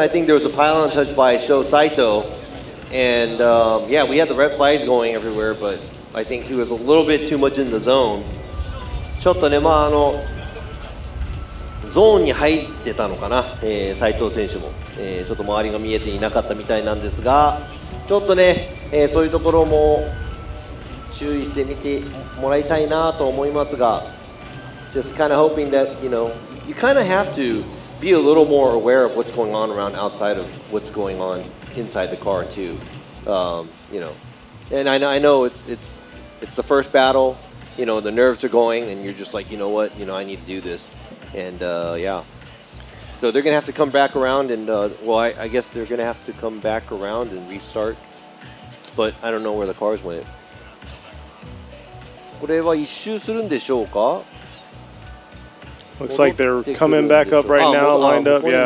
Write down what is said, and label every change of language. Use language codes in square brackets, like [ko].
[en] I think there was a pylon touch by Sho Saito, and yeah, we had the red flags going everywhere, but I think he was a little bit too much in the zone. [ja] ちょっとね、ゾーンに入ってたのかな、斉藤選手も、ちょっと周りが見えていなかったみたいなんですが、ちょっとね、そういうところも注意してみてもらいたいなと思いますが、 [en] just kind of hoping that, you know, you kind of have to be a little more aware of what's going on around outside of what's going on inside the car too. You know, and I know it's the first battle, you know, the nerves are going and you're just like, you know what, you know, I need to do this. And yeah. So they're going to have to come back around and well, I guess they're going to have to come back around and restart. But I don't know where the cars went. [ja] これは一周するんでしょうか? [en] Looks like they're coming back up right now, lined up, yeah.